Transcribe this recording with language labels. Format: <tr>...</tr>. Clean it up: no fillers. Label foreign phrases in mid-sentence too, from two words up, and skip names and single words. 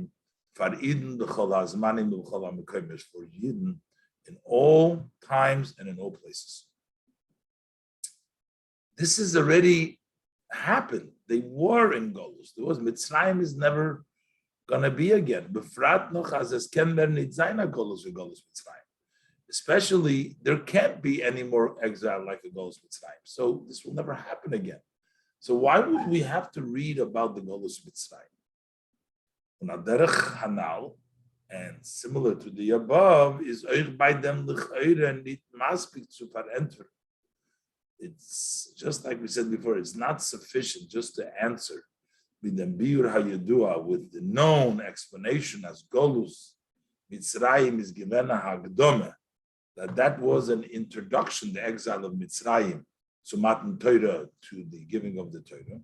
<en>For Eden, for Eden in all times and in all places. This has already happened. They were in Golus. There was Mitzrayim is never going to be again.</en> <yi>בפרט נאָך אַז עס קען ווערן ניט זיין אַ גלות אָר גלות מצרים.</yi> <en>Especially, there can't be any more exile like a Golus Mitzrayim. So this will never happen again. So why would we have to read about the Golus Mitzrayim?</en> <he>ועל דרך הנ״ל,</he> <en>and similar to the above,</en> <yi>איז אויך בײַ דעם לכאורה ניט מספיק צו פֿאַראַנטוואָרטן.</yi> <en>It's just like we said before, it's not sufficient just to answer with the</en> <he>ביאור הידוע,</he> <en>with the known explanation as Golus Mitzrayim is</en> <yi>געווען הקדמה,</yi> <en>that was an introduction, the exile of Mitzrayim, to Matan Torah, to the giving of the Torah.</en>